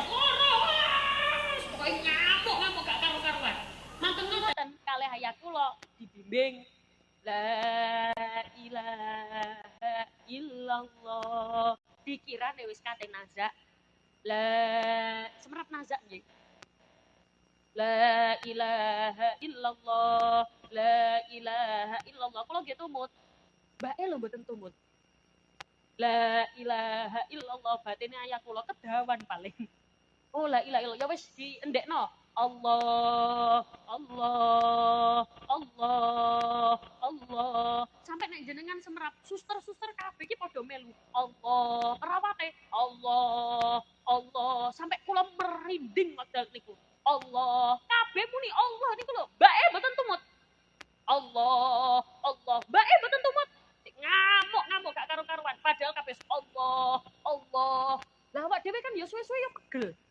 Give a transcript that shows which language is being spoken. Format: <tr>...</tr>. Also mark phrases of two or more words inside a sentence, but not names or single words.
<jv>Pokoke ngamuk gak karo-karuan. Mantun ngoten kalih ayah kula dibimbing</jv> <ar>لا إله إلا الله.</ar> <jv>Dikirane wis kate nazak. Semerap nazak nggih.</jv> <ar>لا إله إلا الله. لا إله إلا الله.</ar> <jv>Kula nggih tumut. Mbake lho mboten tumut.</jv> <ar>لا إله إلا الله</ar> <jv>batine ayah kula kedawan paling. Oh</jv> <ar>لا إله إلا الله</ar> <jv>ya wis diendekno. Allah sampai nek jenengan semerap suster kabeh iki padha melu Allah perawate Allah sampai kula merinding wekdal niku Allah kabeh muni Allah niku lho mbake mboten tumut Allah mbake mboten tumut ngamuk gak karu-karuan padahal kabeh Allah lah awak dhewe kan ya suwe-suwe ya pegel</jv>